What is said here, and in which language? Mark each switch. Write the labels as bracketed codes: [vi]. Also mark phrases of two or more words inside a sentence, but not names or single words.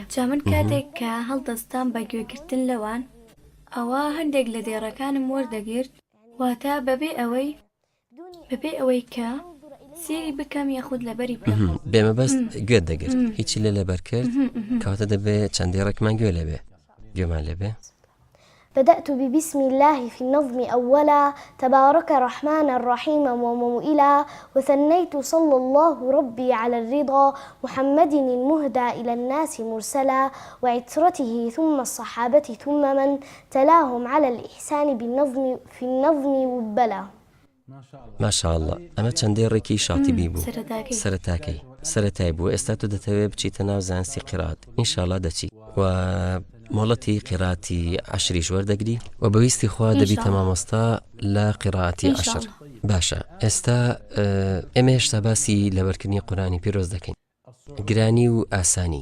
[ckb] جا من کاتێک کە هەڵدەستان بە گوێگرتن لەوان، ئەوە هەندێک لە دێڕەکانم وەردەگرت، واتە بەبێ ئەوەی کە سێری بکەم یاخود لەبەری بکەم. بێمەبەست گوێت دەگرت. هیچی لەبەر کرد، کەواتە دەبێت چەند دێڕێکمان گوێ لەبێ. گوێمان لەبێ. [ar] بدأت ببسم الله في النظم أولا، تبارك الرحمن الرحيم وموئلا، وثنيت صلى الله ربي على الرضا، محمد المهدى إلى الناس مرسلا، وعترته ثم الصحابة ثم من تلاهم على الإحسان بالنظم في النظم وبلا. ماشاء الله [ckb] ئەمە چەندەی ڕێکی شاتیبی بوو سەرەتاکەی سەرەتای بوو. ئێستا تو دەتەوێت بچیتە ناو زانستی قیرات ئینشاءڵڵا دەچی و مۆڵەتی قیراتی عەشریش وەردەگری و بەویستی خوا دەبیتە مامۆستا لە قیراتی عەشر. باشە ئێستا ئێمە هێشتا باسی لەبەرکردنی قورئانی پیرۆز دەکەین، گرانی و ئاسانی.